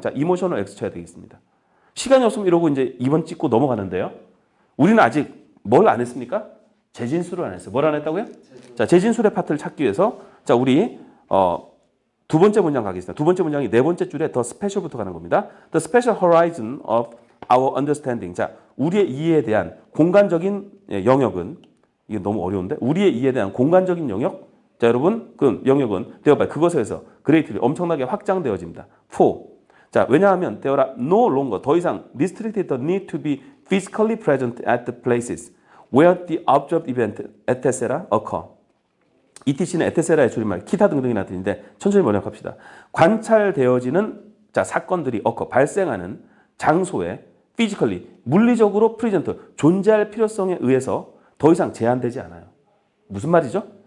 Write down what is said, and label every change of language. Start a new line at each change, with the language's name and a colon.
Korean: 자, 이모셔널 X 쳐야 되겠습니다. 시간이 없으면 이러고 이제 2번 찍고 넘어가는데요. 우리는 아직 뭘 안 했습니까? 재진술을 안 했어요. 뭘 안 했다고요? 자, 재진술의 파트를 찾기 위해서 자, 우리 두 번째 문장 가겠습니다. 두 번째 문장이 네 번째 줄에 the special부터 가는 겁니다.
English: The special horizon of our understanding.
Korean: 자, 우리의 이해에 대한 공간적인 영역은 이게 너무 어려운데 우리의 이해에 대한 공간적인 영역. 자, 여러분, 그 영역은 thereby 그것에 의해서 greatly 엄청나게 확장되어집니다.
English: for.
Korean: 자, 왜냐하면
English: there are no longer
Korean: 더 이상
English: restricted the need to be physically present at the places where the observed event etc. occur.
Korean: ETC는 에테세라의 줄임말, 기타 등등이나 뜻인데 천천히 번역합시다. 관찰되어지는 자, 사건들이 발생하는 장소에 physically, 물리적으로 present, 존재할 필요성에 의해서 더 이상 제한되지 않아요. 무슨 말이죠?